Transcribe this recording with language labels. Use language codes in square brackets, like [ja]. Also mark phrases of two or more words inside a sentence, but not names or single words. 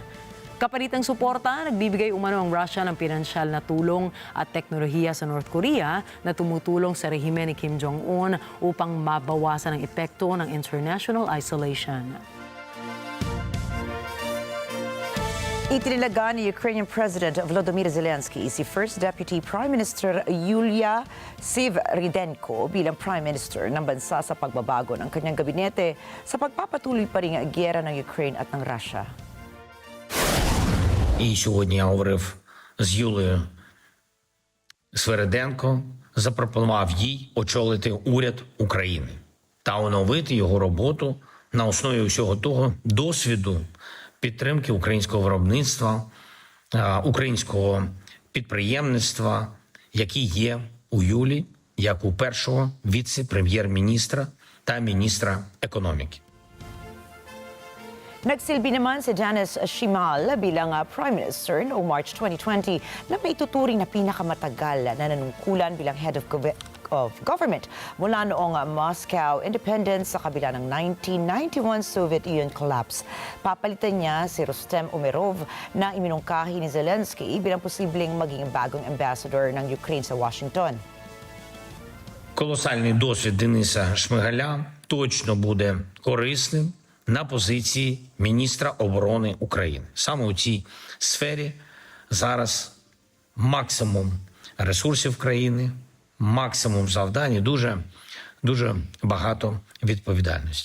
[tl] Kapalit ng suporta, nagbibigay umano ang Russia ng pinansyal na tulong at teknolohiya sa North Korea na tumutulong sa rehimen ni Kim Jong-un upang mabawasan ang epekto ng [en] international isolation. [tl] Itinilaga ni [en] Ukrainian President [tl] Volodymyr Zelensky si [en] First Deputy Prime Minister [tl] Yulia Sviridenko bilang [en] Prime Minister [tl] ng bansa sa pagbabago ng kanyang gabinete sa pagpapatuloy pa rin ang gyera ng Ukraine at ng Russia. [uk] І сьогодні я говорив з Юлією Свириденко, запропонував їй очолити уряд України та оновити його роботу на основі усього того досвіду підтримки українського виробництва, українського підприємництва, які є у Юлі, як у першого віце-прем'єр-міністра та міністра економіки. [tl] Nagsilbi naman si Janice Shimal bilang [en] Prime Minister [tl] noong March 2020 na may tuturing na pinakamatagal na nanungkulan bilang [en] head of government [tl] mula noong [en] Moscow independence [tl] sa kabila ng 1991 [en] Soviet Union collapse. [tl] Papalitan niya si Rustem Umerov na iminungkahi ni Zelensky bilang posibleng maging bagong ambassador ng Ukraine sa Washington. [uk] Колосальний досвід Дениса Шмигаля точно буде корисним на позиції міністра оборони України. Саме у цій сфері зараз максимум ресурсів країни, максимум завдань і дуже багато відповідальності.